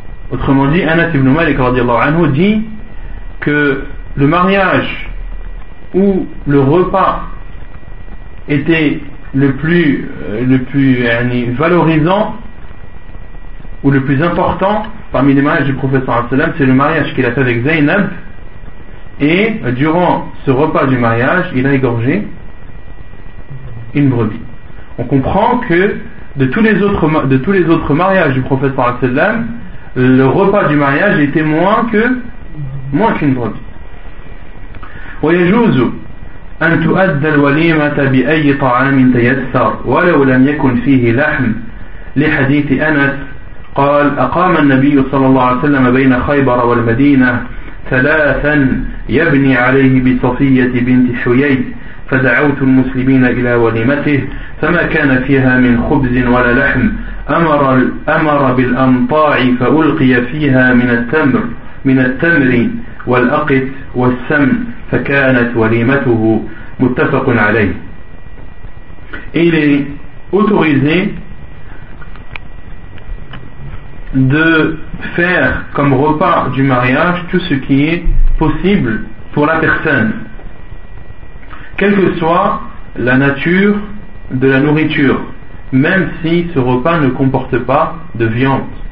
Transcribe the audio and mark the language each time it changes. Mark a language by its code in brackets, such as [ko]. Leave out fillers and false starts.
[fr] Autrement dit, Anas ibn Malik radiallahu anhu dit que le mariage où le repas était le plus valorisant ou le plus important parmi les mariages du prophète sallallahu alayhi wa sallam, c'est le mariage qu'il a fait avec Zaynab, et durant ce repas du mariage, il a égorgé une brebis. On comprend que de tous les autres mariages du prophète sallallahu alayhi wa sallam, le repas du mariage était moins qu'une brebis. [ar] ويجوز ان تؤدى الوليمه باي طعام تيسر ولو لم يكن فيه لحم لحديث انس قال اقام النبي صلى الله عليه وسلم بين خيبر والمدينه ثلاثا يبني عليه بصفيه بنت حيي فدعوت المسلمين الى وليمته فما كان فيها من خبز ولا لحم امر بالامطاع فالقي فيها من التمر والاقت والسمن فكانت وليمته متفق عليه. [fr] Il est autorisé de faire comme repas du mariage tout ce qui est possible pour la personne, quelle que soit la nature de la nourriture, même si ce repas ne comporte pas de viande.